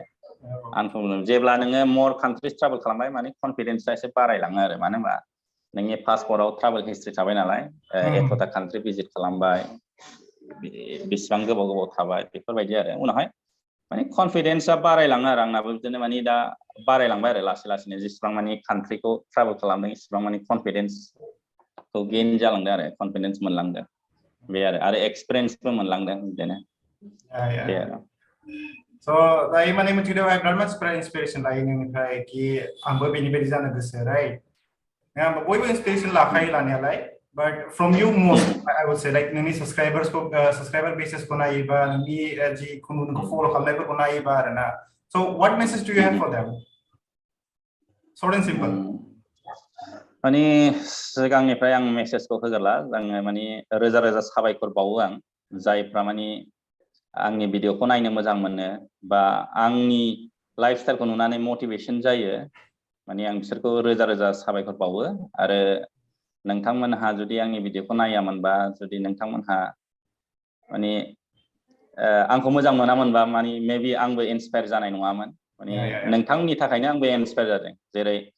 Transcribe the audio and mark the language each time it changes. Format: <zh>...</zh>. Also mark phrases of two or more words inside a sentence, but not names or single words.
<brx>आनकम्फर्टेबल जेब्ला नोङो</brx> <en>more countries</en> <brx>ट्राभेल खालामबाय माने कनफिडेन्सआ एसे बारायलाङो आरो मानो होनबा नोंनि पासपर्टआव</brx> <en>travel history</en> <brx>थाबाय नालाय एथ'था कान्ट्रि भिजिट खालामबाय बेसेबां गोबाव थाबाय बेफोरबायदि आरो उनावहाय माने कनफिडेन्सआ बारायलाङो आरो आंनाबो बिदिनो माने दा बारायलांबाय आरो लासै जेसेबां माने कान्ट्रिखौ ट्राभेल खालामदों इसेबां माने कनफिडेन्सखौ गेइन जालांदों आरो कनफिडेन्स मोनलांदों बे आरो एक्सपिरियेन्सबो मोनलांदों बिदिनो बे आरो So दायो माने मोनसे खोथा बिराद मानसिफ्रा इन्सपिरेसन लायो नोंनिफ्राय कि आंबो बेनि बायदि जानो गोसो राइट नङा बयबो इन्सपिरेसन लाखायो लानायालाय</brx> <en>but from you most I would say like</en> <brx>नोंनि</brx> <en>subscriber bases</en> <brx>को नायोबा नोंनि जि नोंखौ फलो खालामनायफोरखौ नायोबा आरोना</brx> <en>so what message do you have for them short and simple</en> <brx>माने सिगांनिफ्राय आं मेसेजखौ होगोरला आङो माने रोजा साबायखर बावो आं जायफ्रा माने आंनि भिडिअखौ नायनो मोजां मोनो बा आंनि</brx> <en>life style</en> <brx>नुनानै मोटिभेसन जायो माने आं बिसोरखौ रोजा साबायखर बावो आरो नोंथांमोनहा जुदि आंनि भिडिअखौ नायामोनबा जुदि नोंथांमोनहा माने आंखौ मोजां मोनामोनबा माने मेबि आंबो इन्सपायार जानाय नङामोन माने नोंथांनि थाखायनो आंबो इन्सपायार जादों जेरै</brx>